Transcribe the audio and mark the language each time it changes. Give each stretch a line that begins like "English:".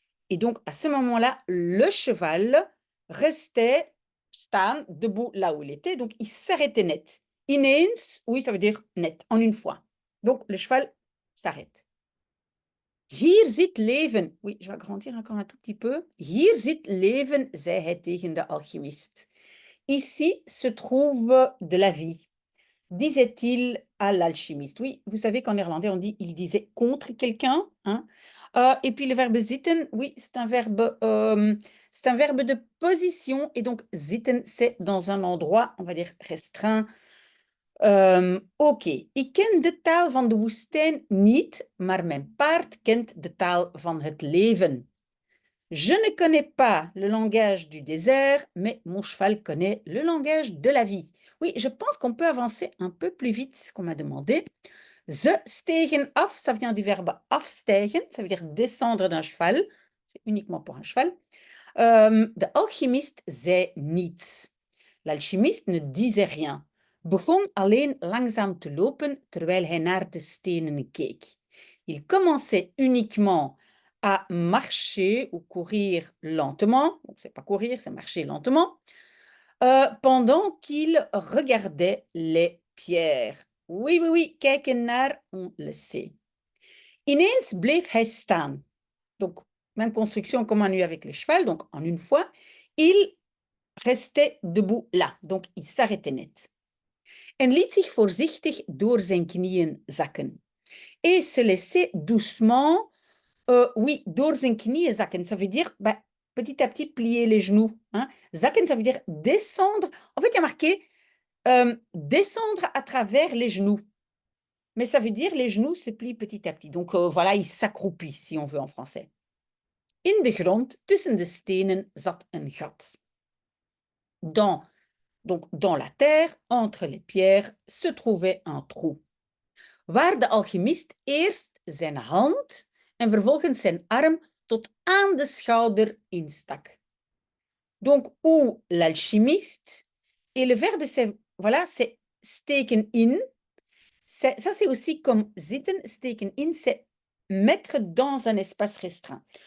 French: Et donc à ce moment-là, le cheval restait staan, debout là où il était, donc il s'arrêtait net. Ineens, oui, ça veut dire net, en une fois. Donc le cheval s'arrête.
Dutch: Hier zit leven.
French: Oui, je vais agrandir encore un tout petit peu.
Dutch: Hier zit leven, zei hij tegen de alchimiste.
French: Ici se trouve de la vie, disait-il à l'alchimiste. Oui, vous savez qu'en néerlandais, on dit il disait contre quelqu'un, hein. Et puis le verbe zitten, oui, c'est un verbe de position et donc zitten, c'est dans un endroit, on va dire restreint.
Dutch: Oké, ik ken de taal van de woestijn niet, maar mijn paard kent de taal van het leven.
French: Je ne connais pas le langage du désert, mais mon cheval connaît le langage de la vie. Oui, je pense qu'on peut avancer un peu plus vite, ce qu'on m'a demandé.
Dutch: Ze stegen af,
French: ça vient du verbe afstijgen, ça veut dire descendre d'un cheval. C'est uniquement pour un cheval.
Dutch: De alchimiste zei niets.
French: L'alchimiste ne disait rien.
Dutch: Begon alleen langzaam te lopen terwijl hij naar de stenen keek.
French: Il commençait uniquement à marcher ou courir lentement, donc c'est pas courir, c'est marcher lentement, pendant qu'il regardait les pierres. Oui, oui, oui, kijken naar, on le sait.
Dutch: Ineens bleef hij staan.
French: Donc, même construction comme on a eu avec le cheval, donc en une fois, il restait debout là, donc il s'arrêtait net.
Dutch: En liet zich voorzichtig door zijn knieën zakken.
French: Et se laissait doucement, oui,
Dutch: door zijn knieën zakken.
French: Ça veut dire, bah, petit à petit, plier les genoux. Hein. Zakken, ça veut dire descendre. En fait, il y a marqué descendre à travers les genoux. Mais ça veut dire les genoux se plient petit à petit. Donc voilà, il s'accroupit, si on veut en français.
Dutch: In de grond, tussen de stenen, zat een gat.
French: Donc, dans la terre, entre les pierres, se trouvait un trou.
Dutch: Waar de alchimist eerst zijn hand en vervolgens zijn arm tot aan de schouder instak.
French: Donc, où l'alchimiste, et le verbe, c'est, voilà, c'est steken in. Ça, c'est aussi comme zitten, steken in, c'est mettre dans un espace restreint.